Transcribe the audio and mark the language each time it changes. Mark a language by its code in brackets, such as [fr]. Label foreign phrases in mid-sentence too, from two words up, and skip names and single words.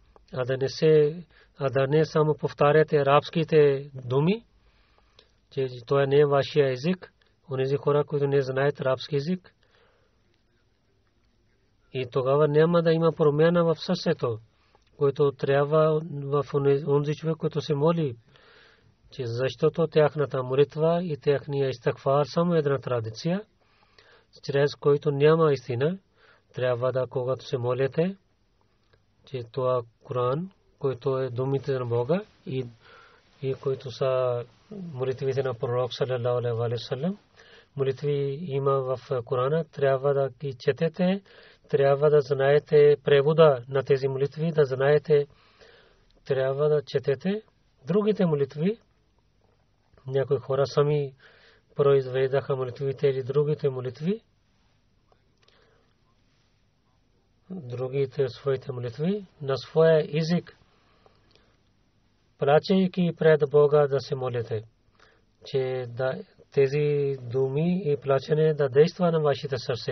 [bg] а да не само повтаряте арабските думи, че това не е вашия език, онези хора, които не знаят арабски език, и тогава няма да има промяна в сърцето, който трябва в онзи човек, който се моли, че защото тяхната молитва и техния истигфар само една традиция, чрез който няма истина. Трябва да, когато се молите, че това Коран, който е думите на Бога и които са молитвите на пророк [ar] صلى الله عليه وسلم, [bg] молитви има в Корана, трябва да ги четете, трябва да знаете превода на тези молитви, да знаете, трябва да четете другите молитви. Някои хора сами произведаха молитвите или другите молитви, другите своите молитви на своя език, плачейки пред Бога да се молите, че тези думи и плачене да действа на вашите сърце.